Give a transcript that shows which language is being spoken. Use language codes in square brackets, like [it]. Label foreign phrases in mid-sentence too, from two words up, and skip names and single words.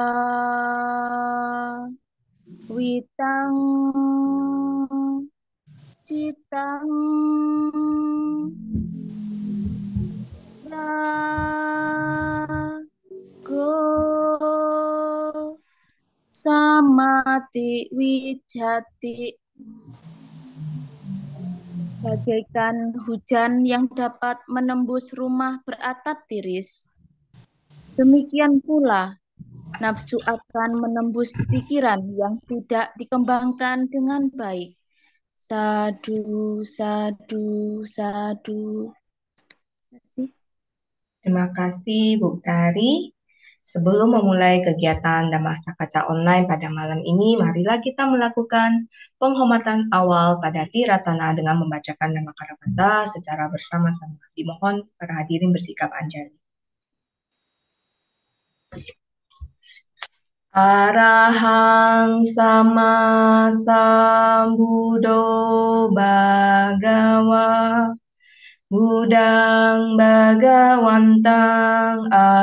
[pi] witang citang rago samati wijati, [id] bagaikan hujan yang dapat menembus rumah beratap tiris. Demikian pula nafsu akan menembus pikiran yang tidak dikembangkan dengan baik. [pi] Sadu, sadu, sadu. [id] Terima kasih Bu Tari. Sebelum memulai kegiatan Dhamma Sakaca Online pada malam ini, marilah kita melakukan penghormatan awal pada Tiratana dengan membacakan nama Karamata secara bersama-sama. Dimohon para hadirin bersikap anjali. [pi] Arahang sama sambudo bhagawa Budang Bhagawantang